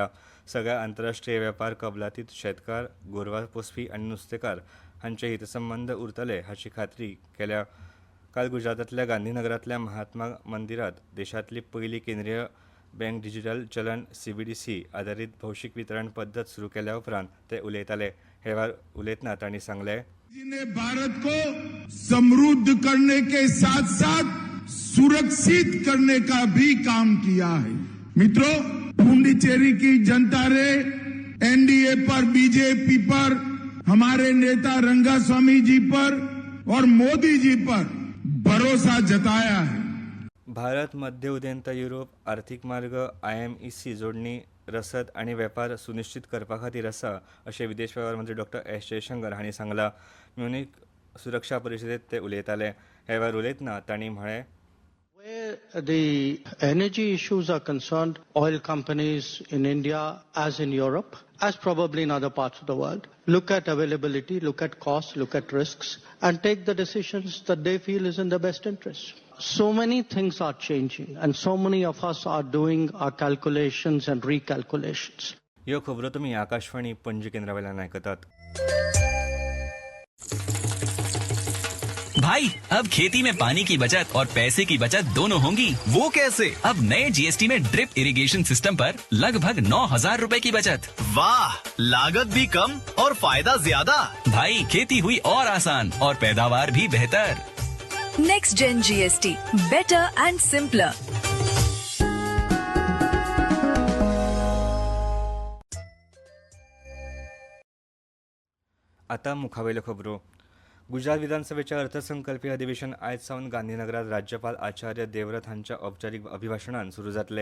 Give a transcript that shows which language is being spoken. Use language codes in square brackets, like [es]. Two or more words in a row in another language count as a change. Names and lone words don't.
[kok] सगळ्या आंतरराष्ट्रीय वेपार कबलातींत शेतकार, गोरवां पोसपी आनी नुस्तेकार हांचे हितसंबंद उरतले हाची खात्री केल्या. काल गुजरातांतल्या गांधीनगरांतल्या महात्मा मंदिरांत देशांतली पयली केंद्रीय बँक डिजिटल चलन CBDC आदारीत भौशीक वितरण पद्दत सुरू केल्या उपरांत ते उलयताले. हे वेळार उलयतना तांणी सांगलें, [hi] ने भारत को समृद्ध करने के साथ साथ सुरक्षित करने का भी काम किया है. मित्रों, पुडुचेरी की जनता ने NDA पर, बीजेपी पर, हमारे नेता रंगास्वामी जी पर और मोदी जी पर भरोसा जताया है. [kok] भारत मध्य उदेंत युरोप आर्थीक मार्ग IMEC जोडणी रसद आनी वेपार सुनिश्चित करपा खातीर आसा अशें विदेश वेव्हार मंत्री डॉ. S. जयशंकर हांणी सांगलां. म्युनिक सुरक्षा परिशदेंत ते उलयताले. हे वेळार उलयतना तांणी म्हळें, [en] Where the energy issues are concerned, oil companies in India, as in Europe, as probably in other parts of the world, look at availability, look at costs, look at risks, and take the decisions that they feel is in their best interest. So many things are changing, and so many of us are doing our calculations and recalculations. [kok] ह्यो खबरो तुम्ही आकाशवाणी पणजी केंद्रावेल्यान आयकतात. [hi] भाई अब खेती में पानी की बचत और पैसे की बचत दोनों होंगी। वो कैसे? अब नए जीएसटी में [en] drip irrigation system [hi] पर लगभग 9,000 रुपए की बचत। वाह, लागत भी कम और फायदा ज्यादा। भाई खेती हुई और आसान और पैदावार भी बेहतर। [en] Next Gen GST, better and simpler. [kok] आता मुखावेल्यो खबरो. गुजरात विधानसभेच्या अर्थसंकल्पीय अधिवेशन आयज सावन गांधीनगरात राज्यपाल आचार्य देवव्रत हांच्या औपचारीक अभिभाशणान सुरू जातले.